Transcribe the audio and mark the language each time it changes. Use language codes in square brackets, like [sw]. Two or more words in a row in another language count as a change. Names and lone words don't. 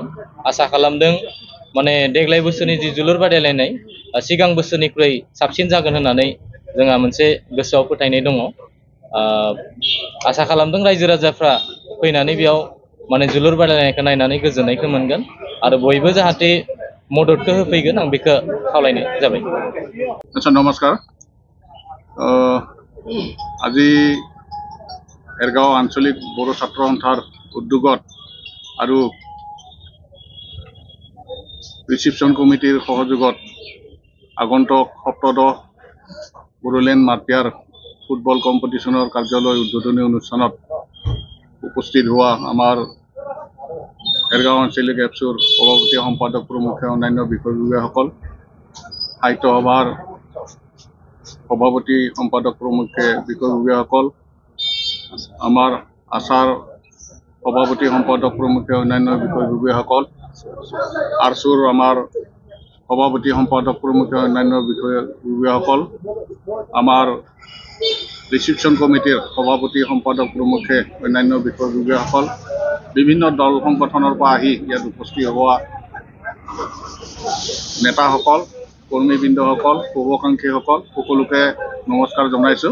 [brx] आसा खालामदों माने देग्लाय बोसोरनि जि जोलुर बादायलायनाय सिगां बोसोरनिख्रुइ साबसिन जागोन होननानै जोंहा मोनसे गोसोआव फोथायनाय दङ। आसा खालामदों रायजो राजाफ्रा फैनानै बेयाव माने जोलुर बादायलायनायखौ नायनानै गोजोननायखौ मोनगोन आरो बयबो जाहाथे मददखौ होफैगोन आं बेखौ खावलायनाय जाबाय। [as] আচ্ছা নমস্কাৰ। আজি भेरगाव आঞ্চলিক বড়ো ছাত্ৰ সন্থাৰ উদ্যোগত আৰু [en] reception committee [as] সহযোগত আগন্তুক সপ্তদশ বড়োলেণ্ড মাটিয়াৰ [en] football competition [as] কাৰ্যালয় উদ্বোধনী অনুষ্ঠানত উপস্থিত হোৱা আমাৰ भेरगाव आঞ্চলিক এপছুৰ সভাপতি সম্পাদক প্ৰমুখ্যে অন্যান্য বিষয়ববীয়াসকল, সাহিত্য সভাৰ সভাপতি সম্পাদক প্ৰমুখ্যে বিষয়ববীয়াসকল, আমাৰ আচাৰ সভাপতি সম্পাদক প্ৰমুখ্যে অন্যান্য বিষয়ববীয়াসকল, আৰচুৰ আমাৰ সভাপতি সম্পাদক প্ৰমুখ্যে অন্যান্য বিষয়ববীয়াসকল, আমাৰ [en] reception committee [as] সভাপতি সম্পাদক প্ৰমুখ্যে অন্যান্য বিষয়ববীয়াসকল, বিভিন্ন দল সংগঠনৰ পৰা আহি ইয়াত উপস্থিত হোৱা নেতাসকল, কৰ্মীবৃন্দসকল, শুভাকাংক্ষীসকল সকলোকে নমস্কাৰ জনাইছোঁ।